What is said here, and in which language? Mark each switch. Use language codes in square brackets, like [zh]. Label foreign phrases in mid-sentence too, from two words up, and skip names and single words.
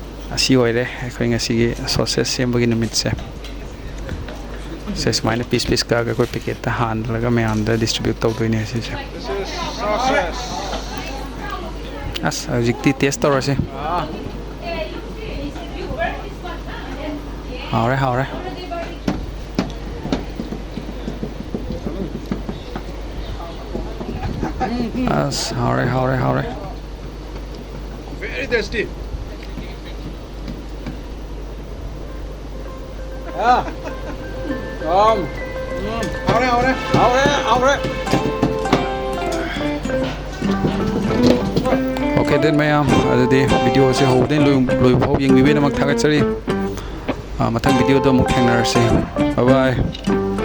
[mni] ꯑꯁꯤ ꯑꯣꯏꯔꯦ ꯑꯩꯈꯣꯏ ꯉꯁꯤꯒꯤ ꯁꯣꯁꯦꯁ ꯁꯦꯝꯕꯒꯤ ꯅꯨꯃꯤꯠꯁꯦ ꯁꯦ ꯁꯨꯃꯥꯏꯅ ꯄꯤꯁ ꯄꯤꯁ ꯀꯛꯑꯒ ꯑꯩꯈꯣꯏ ꯄꯦꯀꯦꯠꯇ ꯍꯥꯟꯔꯒ ꯃꯌꯥꯝꯗ ꯗꯤꯁꯇ꯭ꯔꯤꯕ꯭ꯌꯨꯠ ꯇꯧꯗꯣꯏꯅꯦ ꯁꯤꯁꯦ ꯑꯁ ꯍꯧꯖꯤꯛꯇꯤ ꯇꯦꯁ ꯇꯧꯔꯁꯤ ꯍꯥꯎꯔꯦ ꯍꯥꯎꯔꯦ ꯑꯁ ꯍꯥꯎꯔꯦ ꯍꯥꯎꯔꯦ ꯍꯥꯎꯔꯦ [en] Very tasty. Aure. Okay then [mni] mayam adudi video se howden loi phau yengbi be namak thagat chari mathang video do muk thengnarase [en] bye bye